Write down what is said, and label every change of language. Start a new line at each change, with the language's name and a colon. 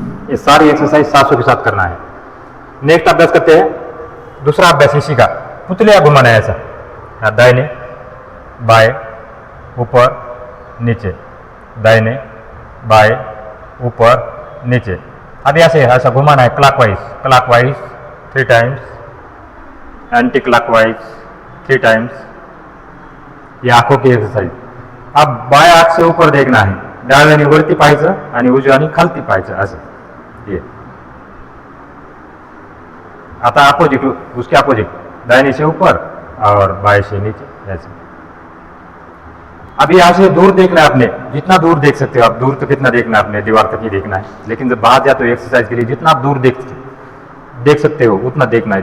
Hindi: ये सारी एक्सरसाइज सांसों के साथ करना है। नेक्स्ट अभ्यास करते हैं, दूसरा अभ्यास इसी का, पुतलियां घुमाना है ऐसा, दाहिने बाएं ऊपर नीचे, दाहिने बाएं ऊपर नीचे। अब यहाँ से ऐसा घुमाना है clockwise, clockwise 3 times, anti clockwise 3 times. ये आंखों की एक्सरसाइज। अब बाया आंख से ऊपर देखना है,
Marathi: डाव्याने वरती पाहायचं आणि उजव्याने खालती पाहायचं असं।
Hindi: ये आता अपोजिट, उसके अपोजिट, दाहिने से ऊपर और बाएं से नीचे ऐसे। अब यहाँ से दूर देखना है आपने, जितना दूर देख सकते हो आप। दूर तो कितना देखना है आपने, दीवार तक ही देखना है। लेकिन जब बाहर जाते हो एक्सरसाइज के लिए, जितना आप दूर देख सकते हो उतना देखना है।